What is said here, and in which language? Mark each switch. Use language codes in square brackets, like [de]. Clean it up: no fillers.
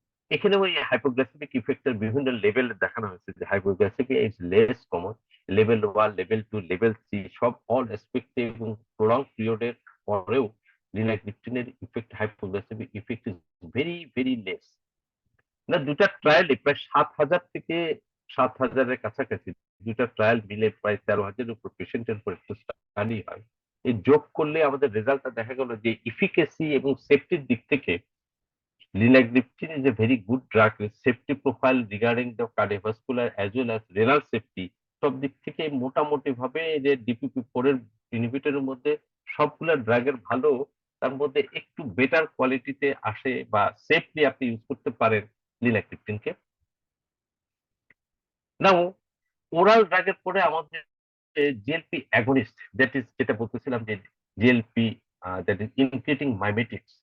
[bn] এখানে ওই হাইপোগ্লাইসেমিক ইফেক্টের বিভিন্ন লেভেল দেখানো হয়েছে, যে hypoglycemic [en] is less common, [bn] level 1, level 2, level 3 সব অল এসপেক্টে এবং প্রলং পিরিয়ডের পরেও লিনাগ্লিপটিনের effect, hypoglycemic effect [en] Is very very less. [bn] না, দুটা ট্রায়ালে প্রায় 7,000 থেকে 7,000-এর কাছাকাছি, দুটা ট্রায়াল মিলে প্রায় 13,000-এর উপর পেশেন্টের উপর একটা স্টাডি হয়। এই যোগ করলে আমাদের রেজাল্টটা দেখা গেল যে ইফিকেসি এবং সেফটির দিক থেকে [en] linagliptin is a very good drug with safety profile regarding the cardiovascular as well as renal safety। [bn] সব দিক থেকে মোটামুটি ভাবে যে ডিপিপি4 এর ইনহিবিটরের মধ্যে সবগুলা ড্রাগের ভালো, তার মধ্যে একটু বেটার কোয়ালিটিতে আসে বা সেফলি আপনি ইউজ করতে পারেন লিনাগ্লিপটিনকে। নাও ওরাল ড্রাগের পরে আমাদের জিএলপি অ্যাগনিস্ট, দ্যাট ইজ যেটা বলতেছিলাম যে জিএলপি, দ্যাট ইজ ইনক্রিটিং মাইমেটিক্স।